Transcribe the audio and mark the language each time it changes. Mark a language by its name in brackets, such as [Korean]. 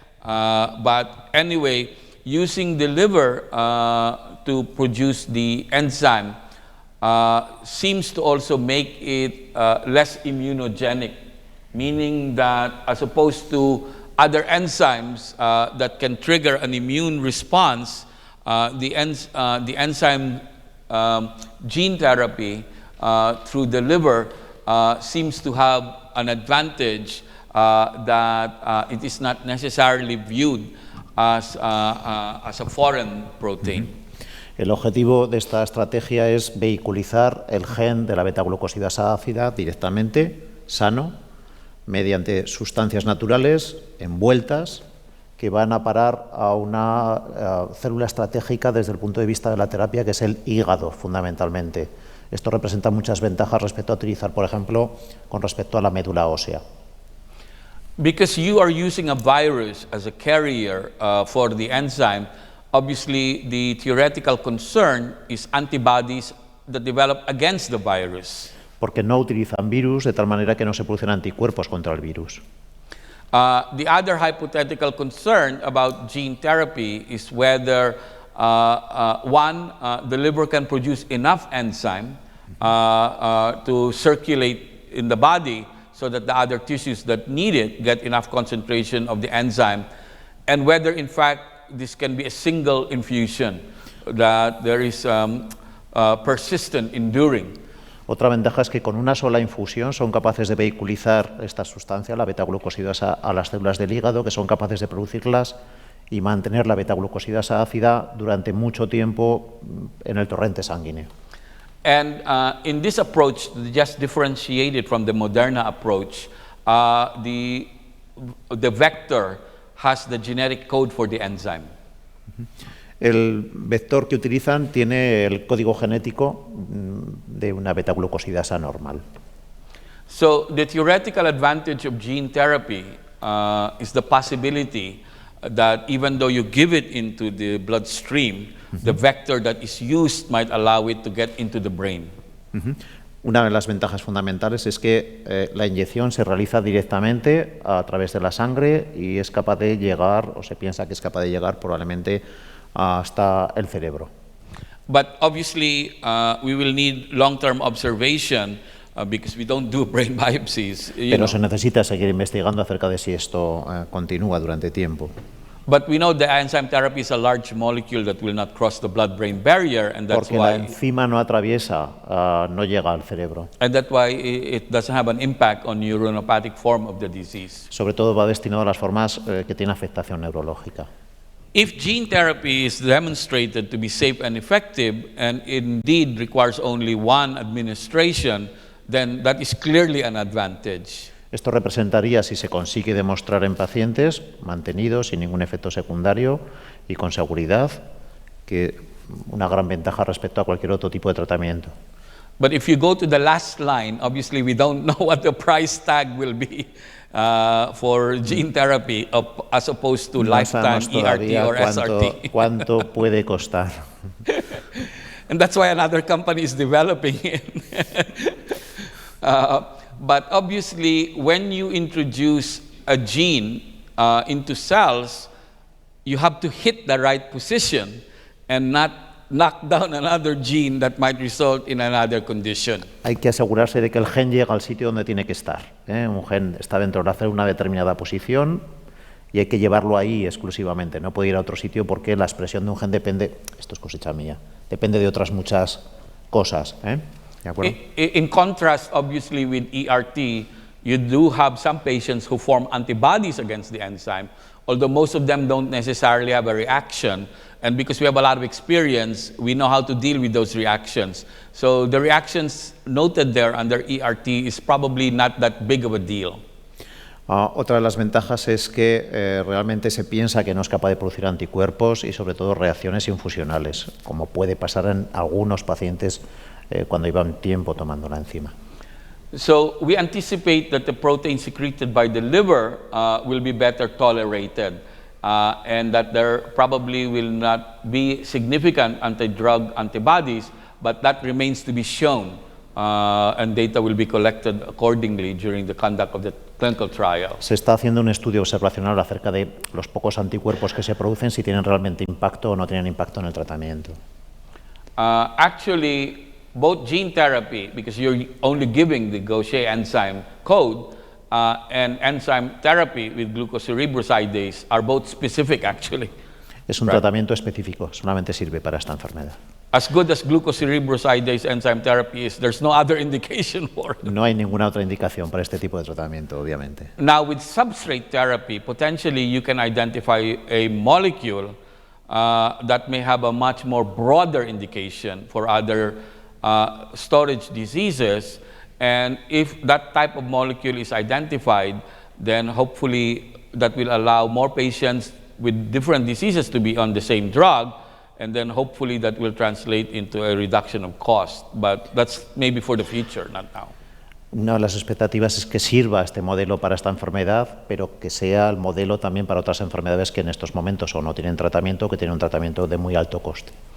[English] But anyway, using the liver to produce the enzyme seems to also make it less immunogenic, meaning that as opposed to other enzymes that can trigger an immune response, the enzyme gene therapy through the liver seems to have an advantage that it is not necessarily viewed as a foreign protein. [Spanish] El objetivo de esta estrategia es vehiculizar el gen de la beta-glucosidasa ácida directamente, sano, mediante sustancias naturales envueltas que van a parar a una célula estratégica desde el punto de vista de la terapia, que es el hígado, fundamentalmente. Esto representa muchas ventajas respecto a utilizar, por ejemplo, con respecto a la médula ósea. [English] Because you are using a virus as a carrier for the enzyme, obviously the theoretical concern is antibodies that develop against the virus. [Spanish] Porque no utilizan virus, de tal manera que no se producen anticuerpos contra el virus. [English] The other hypothetical concern about gene therapy is whether the liver can produce enough enzyme to circulate in the body so that the other tissues that need it get enough concentration of the enzyme, and whether in fact this can be a single infusion, that there is persistent, enduring. [Spanish] Otra ventaja es que con una sola infusión son capaces de vehiculizar esta sustancia, la beta-glucosidasa, a las células del hígado, que son capaces de producirlas y mantener la beta-glucosidasa ácida durante mucho tiempo en el torrente sanguíneo. [English] And in this approach, just differentiated from the Moderna approach, the vector has the genetic code for the enzyme. [Spanish] El vector que utilizan tiene el código genético de una beta-glucosidasa normal. [English] So the theoretical advantage of gene therapy is the possibility that even though you give it into the bloodstream, the vector that is used might allow it to get into the brain. [Spanish] Una de las ventajas fundamentales es que la inyección se realiza directamente a través de la sangre y es capaz de llegar, o se piensa que es capaz de llegar probablemente hasta el cerebro. [English] But obviously we will need long-term observation because we don't do brain biopsies. [Spanish] Pero se necesita seguir investigando acerca de si esto continúa durante tiempo. [English] But we know the enzyme therapy is a large molecule that will not cross the blood-brain barrier, and that's [Spanish] Porque [English] why [Spanish] la enzima no atraviesa, no llega al cerebro. [English] and that's why it doesn't have an impact on neuronopathic form of the disease. [Spanish] Sobre todo va destinado a las formas que tienen afectación neurológica. [English] If gene therapy is demonstrated to be safe and effective, and indeed requires only one administration, then that is clearly an advantage. [Spanish] Esto representaría, si se consigue demostrar en pacientes mantenidos, sin ningún efecto secundario y con seguridad, que una gran ventaja respecto a cualquier otro tipo de tratamiento. [English] But if you go to the last line, obviously we don't know what the price tag will be for gene therapy as opposed to [Spanish] No [English] lifetime [Spanish] sabemos [English] ERT [Spanish] todavía [English] or SRT. [Spanish] cuánto puede costar. [English] And that's why another company is developing it. But obviously, when you introduce a gene into cells, you have to hit the right position and not knock down another gene that might result in another condition. [Spanish] Hay que asegurarse de que el gen llega al sitio donde tiene que estar. Un gen está dentro de la célula en una determinada posición y hay que llevarlo ahí exclusivamente. No puede ir a otro sitio porque la expresión de un gen depende, esto es cosecha mía, depende de otras muchas cosas. ¿De acuerdo? [English] In contrast, obviously, with ERT, you do have some patients who form antibodies against the enzyme, although most of them don't necessarily have a reaction. And because we have a lot of experience, we know how to deal with those reactions. So the reactions noted there under ERT is probably not that big of a deal. [Spanish] Otra de las ventajas es que realmente se piensa que no es capaz de producir anticuerpos y sobre todo reacciones infusionales, como puede pasar en algunos pacientes cuando llevan tiempo tomando la enzima. [English] So we anticipate that the protein secreted by the liver will be better tolerated and that there probably will not be significant anti-drug antibodies, but that remains to be shown and data will be collected accordingly during the conduct of the clinical trial. [Spanish] Se está haciendo un estudio observacional acerca de los pocos anticuerpos que se producen, si tienen realmente impacto o no tienen impacto en el tratamiento. [English] Actually, both gene therapy, because you're only giving the Gaucher enzyme code, and enzyme therapy with glucocerebrosidase are both specific, actually. [Spanish] Es un tratamiento específico, solamente sirve para esta enfermedad. [English] As good as glucocerebrosidase enzyme therapy is, there's no other indication for it. [Spanish] No hay ninguna otra indicación para este tipo de tratamiento, obviamente. [English] Now, with substrate therapy, potentially you can identify a molecule that may have a much more broader indication for other storage diseases, and if that type of molecule is identified, then hopefully that will allow more patients with different diseases to be on the same drug, and then hopefully that will translate into a reduction of cost. But that's maybe for the future, not now. [Spanish] Una de las expectativas es que sirva este modelo para esta enfermedad, pero que sea el modelo también para otras enfermedades que en estos momentos o no tienen tratamiento o que tienen un tratamiento de muy alto coste.